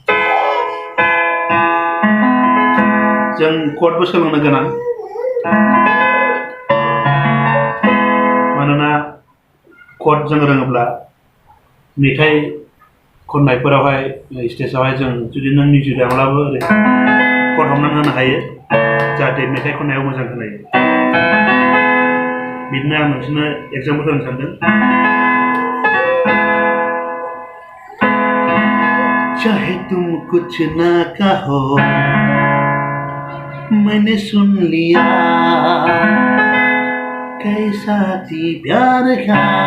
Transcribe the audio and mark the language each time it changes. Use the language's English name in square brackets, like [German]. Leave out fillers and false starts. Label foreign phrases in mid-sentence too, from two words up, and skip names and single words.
[Bodo] जों chordबो सोलोंनो गोनां मानोना chord जों रोङोब्ला मेथाइ खननायफोरावहाय स्टेजआवहाय जों जुदि नों मिउजिक दामब्लाबो ओरै chord हमनानै होनो हायो जाहाथे मेथाइ खननायाव मोजां खोनायो बिदिनो आं नोंसोरनो एग्जाम्पल होनो सानदों [Hindi] चाहे तुम कुछ ना कहो मैंने सुन लिया कैसा थी प्यार का